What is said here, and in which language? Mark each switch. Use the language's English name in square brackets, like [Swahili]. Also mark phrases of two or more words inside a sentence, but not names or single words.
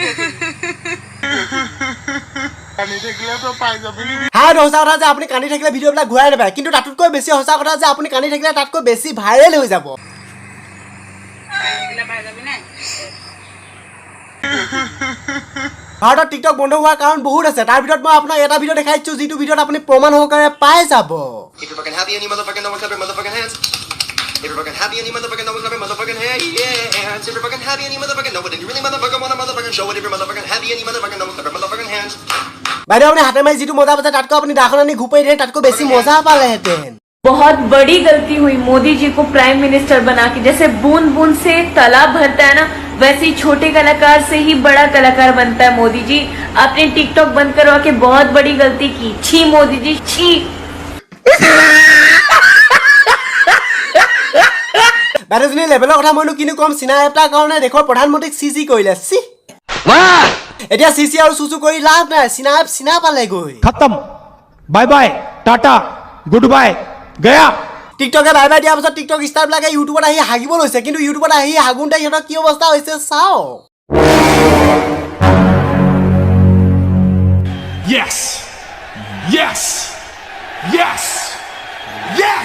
[Assamese] হা সঁচা কথা যে আপুনি কান্দি থাকিলে ভিডিঅ'বিলাক ঘূৰাই নাপায় কিন্তু তাতকৈ বেছি সঁচা কথা যে আপুনি কান্দি থাকিলে তাতকৈ বেছি ভাইৰেল হৈ যাব ভাৰতত টিকটক বন্ধ হোৱাৰ কাৰণ বহুত আছে তাৰ ভিতৰত মই আপোনাক এটা ভিডিঅ' দেখাই দিছোঁ যিটো ভিডিঅ'ত আপুনি প্ৰমাণ সহকাৰে পাই যাব [English] If you're fucking happy and you motherfucking know it's not motherfucking hey hands. If you're fucking happy and you motherfucking know it, and you really motherfucking wanna motherfucking show it. If you're motherfucking happy and you motherfucking know it's not motherfucking hands. [Assamese] বাইদেউ আপুনি হাতে মাৰি যিটো মজা পাইছে তাতকৈ আপুনি দাখন আনি ঘূপাই দিয়ে তাতকৈ বেছি মজা পালেহেঁতেন [Hindi] बहुत बड़ी गलती हुई मोदी जी को [English] prime minister [Hindi] बना के जैसे बूंद बूंद से तालाब भरता है ना वैसे ही छोटे कलाकार से ही बड़ा कलाकार बनता है मोदी जी आपने टिकटॉक बंद करवा के बहुत बड़ी गलती की छी मोदी जी छी [Assamese] বাইদেউজনী লেভেলৰ কথা মইনো কিনো কম চিনা এটাৰ কাৰণে দেশৰ প্ৰধানমন্ত্ৰীক চিচি কৰিলে চি এতিয়া চিচি আৰু চুচু কৰি লাভ নাই চিনা পালে গৈ [English] खत्म bye bye tata good bye गया [Assamese] টিকটকে বাই বাই দিয়াৰ পাছত টিকটক ষ্টাৰবিলাকে ইউটিউবত আহি হাগিব লৈছে কিন্তু ইউটিউবত আহি হাগুনতে সিহঁতৰ কি অৱস্থা হৈছে চাও [English] Yes! Yes! Yes! Yes!